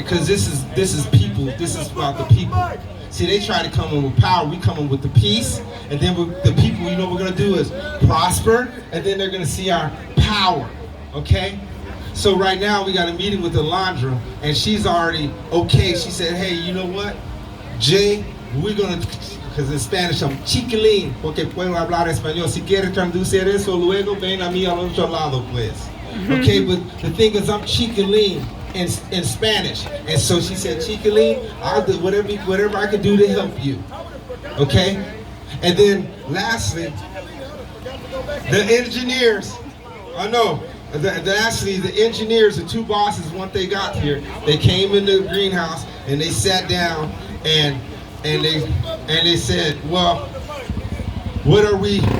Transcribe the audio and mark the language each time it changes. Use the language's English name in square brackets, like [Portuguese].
[English] because this is people. This is about the people. See, they try to come in with power. We come in with the peace, and then the people. You know what we're gonna do is prosper, and then they're gonna see our power. Okay. So right now we got a meeting with Alondra, and she's already okay. She said, "Hey, you know what, Jay? We're gonna." Because in Spanish I'm chiquilín, [Spanish] porque puedo hablar español. Si quieres traducir eso luego, ven a mí al otro lado, pues. [English] Okay, but the thing is I'm chiquilín in Spanish. And so she said, chiquilín, I'll do whatever I can do to help you. Okay? And then lastly, the engineers, lastly, the engineers, the two bosses, once they got here, they came in the greenhouse and they sat down and they said, well, what are we?